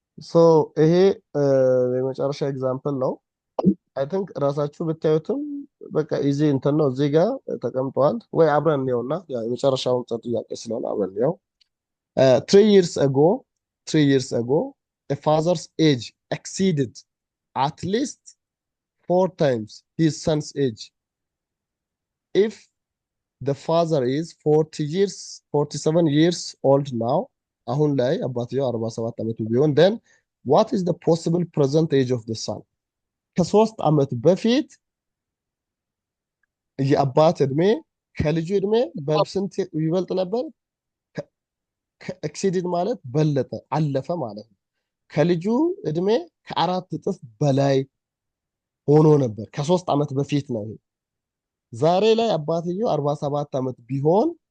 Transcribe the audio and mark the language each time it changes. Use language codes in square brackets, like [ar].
[am] ሶ ይሄ የመጨረሻ ኤግዛምፕል ነው። አይ ቲንክ ራሳችሁ ብታዩትም በቃ ኢዚ እንትን ነው እዚህ ጋር ተቀምጠዋል። ወይ አብረን እንየውና የመጨረሻውን ጥያቄ ስለሆነ አብረን እንየው። [en] 3 years ago 3 years ago a father's age exceeded at least 4 times his son's age. If the father is 47 years old now, [am] አሁን ላይ አባትየው 47 ዓመቱ ቢሆን [en] then what is the possible present age of the son? [am] ከ3 ዓመት በፊት የአባት እድሜ ከልጁ እድሜ በስንት ይበልጥ ነበር? ኤክሲድድ ማለት በለጠ አለፈ ማለት ነው። ከልጁ እድሜ ከ4 እጥፍ በላይ ሆኖ ነበር። ከ3 ዓመት በፊት ነው። ዛሬ ላይ አባትየው 47 ዓመት ቢሆን